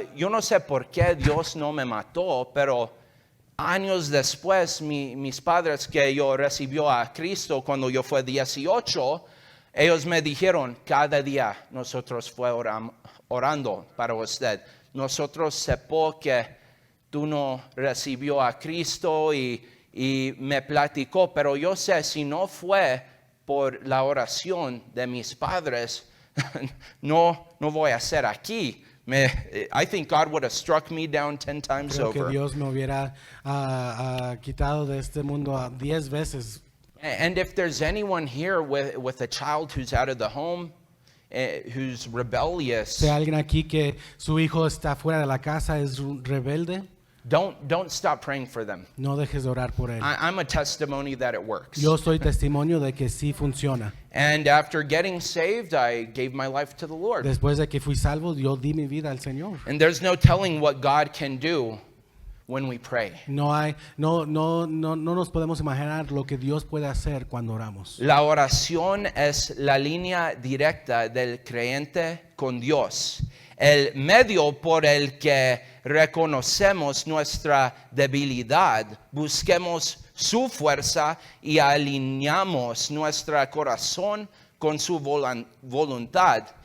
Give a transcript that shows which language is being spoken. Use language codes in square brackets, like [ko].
[es] no sé por qué Dios no me mató, pero años después, mis padres que yo recibió a Cristo cuando yo fui 18, ellos me dijeron, cada día nosotros fue orando para usted. Nosotros sepamos que tú no recibió a Cristo y me platicó, pero yo sé, si no fue por la oración de mis padres, no voy a hacer aquí. [en] I think God would have struck me down 10 times [es] Creo que [en] over. [es] Dios me hubiera quitado de este mundo 10 veces. [en] And if there's anyone here with a child who's out of the home, who's rebellious, [es] Si hay alguien aquí que su hijo está fuera de la casa, es rebelde, [en] don't stop praying for them. [es] no dejes de orar por él. [en] I'm a testimony that it works. [es] Yo soy testimonio de que sí funciona. [en] And after getting saved, I gave my life to the Lord. [es] Después de que fui salvo, yo di mi vida al Señor. [en] And there's no telling what God can do when we pray. [es] No nos podemos imaginar lo que Dios puede hacer cuando oramos. La oración es la línea directa del creyente con Dios, el medio por el que reconocemos nuestra debilidad, busquemos su fuerza y alineamos nuestro corazón con su voluntad.